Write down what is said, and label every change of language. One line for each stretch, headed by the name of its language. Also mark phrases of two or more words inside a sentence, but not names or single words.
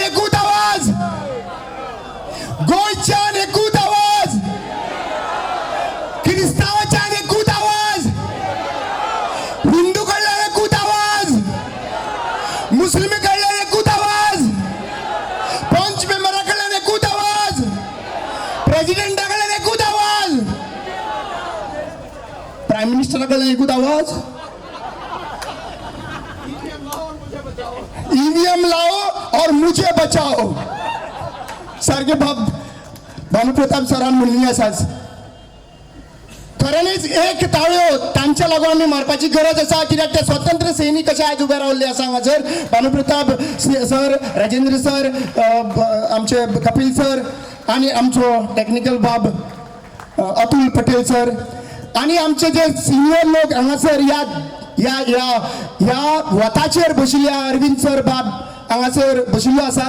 Konkani: एकूच आवाज, गोंयच्यान एकूच आवाज, क्रिस्तांवाच्यान एकूच आवाज, हिंदू कडल्यान एकूच आवाज, मुस्लिमी कडल्यान एकूच आवाज, पंच मेंबरा कडल्यान एकूच आवाज, प्रेसिडेंटा कडल्यान एकूच आवाज, प्रायम मिनिस्टरा कडल्यान एकूच आवाज.
Hindi: EVM लाओ और मुझे बचाओ.
Konkani: सारखे भानुप्रताप सरान म्हणिल्ली आसाच. खऱ्यांनीच एक ताळयो तांच्या लागून आमी मारपाची गरज आसा, कित्याक ते स्वतंत्र सैनीक कशे आयज उबे रावल्ले आसा हांगासर. भानुप्रताप सर, राजेंद्र सर, आमचे कपिल सर, आनी आमचो टेक्निकल बाब अतुल पटेल सर, आनी आमचे जे सिनियर लोक हांगासर ह्या वताचेर बशिल्ले अरविंद सर बाब हांगासर बशिल्लो आसात.